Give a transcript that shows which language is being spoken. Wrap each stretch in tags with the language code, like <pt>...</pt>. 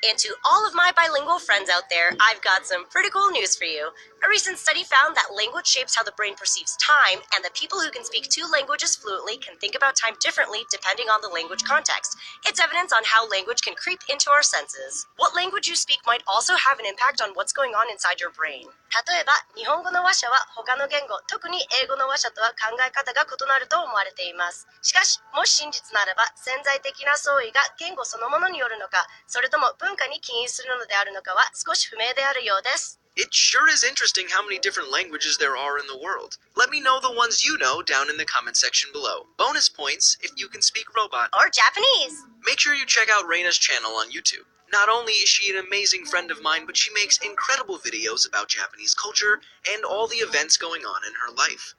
<en>And to all of my bilingual friends out there, I've got some pretty cool news for you. A recent study found that language shapes how the brain perceives time, and that people who can speak 2 languages fluently can think about time differently depending on the language context. It's evidence on how language can creep into our senses. What language you speak might also have an impact on what's going on inside your brain.</en> <ja>例えば、日本語の話者は他の言語、特に英語の話者とは考え方が異なると思われています。しかし、もし真実ならば、潜在的な相違が言語そのものによるのか、それとも文化に起因するのであるのかは少し不明であるようです。</ja> <en>It sure is interesting how many different languages there are in the world. Let me know the ones you know down in the comment section below. Bonus points if you can speak robot. Or Japanese. Make sure you check out Raina's channel on YouTube. Not only is she an amazing friend of mine, but she makes incredible videos about Japanese culture and all the events going on in her life.</en>